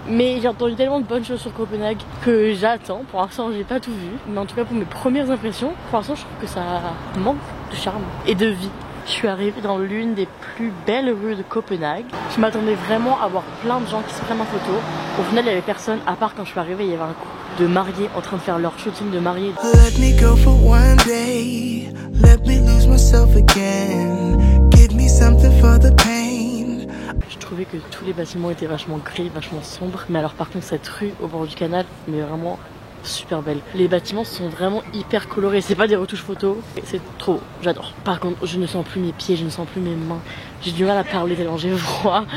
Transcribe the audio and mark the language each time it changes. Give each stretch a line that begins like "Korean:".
French: Mais j'ai entendu tellement de bonnes choses sur Copenhague que j'attends. Pour l'instant j'ai pas tout vu, mais en tout cas pour mes premières impressions, pour l'instant je trouve que ça manque de charme et de vie. Je suis arrivée dans l'une des plus belles rues de Copenhague. Je m'attendais vraiment à voir plein de gens qui se prennent en photo. Au final, il y avait personne, à part quand je suis arrivée, il y avait un couple de mariés en train de faire leur shooting de mariés.
English: Let me go for one day. Let me lose myself again. Give me something for the pain.
French: Je trouvais que tous les bâtiments étaient vachement gris, vachement sombres. Mais alors par contre, cette rue au bord du canal, mais vraiment super belle. Les bâtiments sont vraiment hyper colorés. C'est pas des retouches photos. C'est trop beau. J'adore. Par contre, je ne sens plus mes pieds, je ne sens plus mes mains. J'ai du mal à parler tellement j'ai froid.